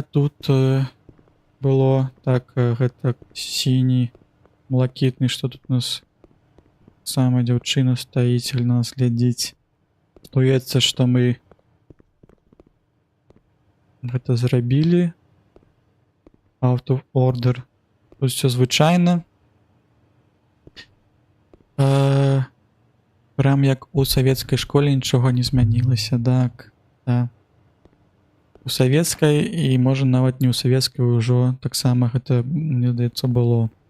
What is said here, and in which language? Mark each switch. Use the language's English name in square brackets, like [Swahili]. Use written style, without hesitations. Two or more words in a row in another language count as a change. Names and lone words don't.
[Belarusian] Тут было, так, гэта сіні, блакітны, што тут у нас сама дзяўчына стаіць, на нас глядзіць. Здаецца, што мы гэта зрабілі. [English] Out of order. [Belarusian] Тут все звычайна. Прям як у савецкай школе нічога не змянілася. Так. У савецкай і, можа, нават не ў савецкай ўжо таксама гэта, мне здаецца, было.